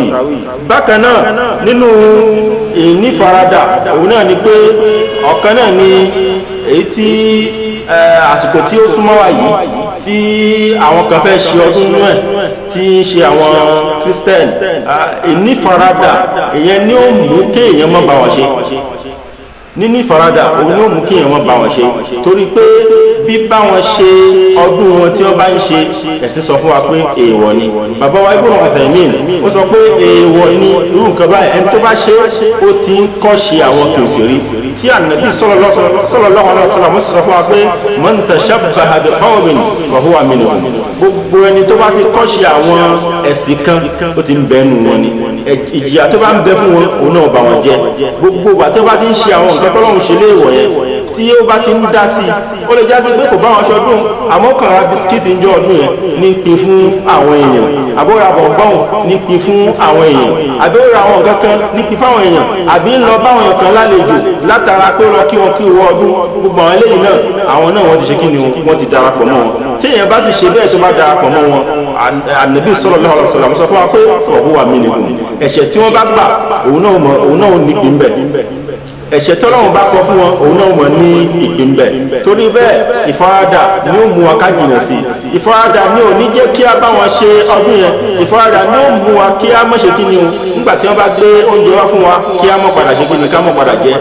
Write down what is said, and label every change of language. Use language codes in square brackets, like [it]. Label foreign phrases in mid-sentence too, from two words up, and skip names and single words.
[yo] bákan náà nínú ìnífaradà òun náà ni pé ọ̀kan náà ni èyí tí àsìkò tí ó súnmọ́ wa yìí tí àwọn kan fẹ́ ṣe ọdún inú ẹ̀ tí ń ṣe àwọn Christian, ìnífaradà èyàn ni ó mú kéèyàn má bá wọn ṣe, níní ìfaradà òun ni ó mú kéèyàn má bá wọn ṣe, torí pé bí bá wọn ṣe ọdún wọn tí wọ́n bá ń ṣe ẹ̀sìn sọ fún wa pé èèwọ̀ ni. bàbá wa Ibn Uthaymin ó sọ pé èèwọ̀ ni irú nǹkan báyìí, ẹni tó bá ṣe ó ti ń kọ́ ṣe àwọn kèfèrí tí Ànábì [ar] صلى الله عليه وسلم [yo] ó sì sọ fún wa pé [ar] من تشبه بقوم فهو منهم, [yo] gbogbo ẹni tó bá ti kọ́ ṣe àwọn ẹ̀sìn kan ó ti ń bẹ́nu wọn ni, ìjìyà tó bá ń bẹ fún wọn òun náà bá wọn jẹ. gbogbo ìgbà tí wọ́n bá ti ń ṣe àwọn nǹkan tọ́lọ́run ṣe léèwọ̀ yẹn tí ó bá ti ń dá sí ó lè já sí pé kò bá wọn ṣọdún àmọ́ kàn ra bisikíìtì ń jọ ọdún yẹn ní pín fún àwọn èèyàn, àbúrò bọ̀ǹbọ̀n ní pín fún àwọn èèyàn, àbí ó ra àwọn nǹkan kan ní pín fáwọn èèyàn, àbí ń lọ báwọn èèyàn kan lálejò látara pé lọ kí wọn kí wọ ọdún. gbogbo àwọn eléyìí náà àwọn náà wọ́n ti ṣe kí ni wọ́n ti darapọ̀ mọ́ wọn. tí èèyàn bá sì ṣe bẹ́ẹ̀ tó bá darapọ̀ mọ́ wọn, Ànábì [ar] صلى الله عليه وسلم [yo] sọ fún wa pé [ar] هو منهم, [yo] ẹ̀ṣẹ̀ tí wọ́n bá gbà òun náà ní pín bẹ́ẹ̀, ẹ̀ṣẹ̀ tọ́lọ́run bá kọ fún wọn òun náà mọ̀ ní ìpín bẹ́ẹ̀. torí bẹ́ẹ̀ ìfaradà ni ó mú wa ká jìnnà sí, ìfaradà ni ò ní jẹ́ kí a bá wọn ṣe ọdún yẹn, ìfaradà ni ó mú wa kí a má ṣe kí ni o nígbà tí wọ́n bá gbé oúnjẹ wá fún wa kí a má padà ṣe kí ni ká má padà jẹ.